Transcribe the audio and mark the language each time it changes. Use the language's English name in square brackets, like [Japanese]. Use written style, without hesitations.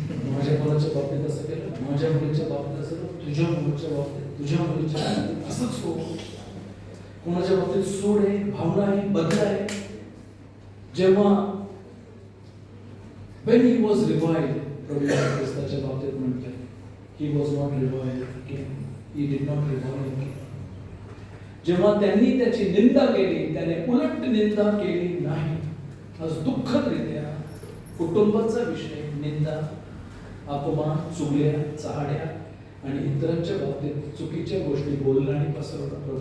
[Marathi] माझ्या मुलाच्या बाबतीत असं केलं, माझ्या मुलीच्या बाबतीत असं केलं, तुझ्या मुलीच्या बाबतीत, तुझ्या मुलीच्या बाबतीत असंच हो. कोणाच्या बाबतीत सूड आहे, भावना आहे, बदला आहे. जेव्हा [English] when he was reviled, [Marathi] प्रभू येशू ख्रिस्ताच्या बाबतीत म्हटलंय, [English] he was not reviled again, he did not revile again. [Marathi] जेव्हा त्यांनी त्याची निंदा केली, त्याने उलट निंदा केली नाही. आज दुःखदरित्या कुटुंबाचा विषय, निंदा, अपमान, चुगल्या, चहाड्या आणि इतरांच्या बाबतीत चुकीच्या गोष्टी बोलणं आणि पसरवणं.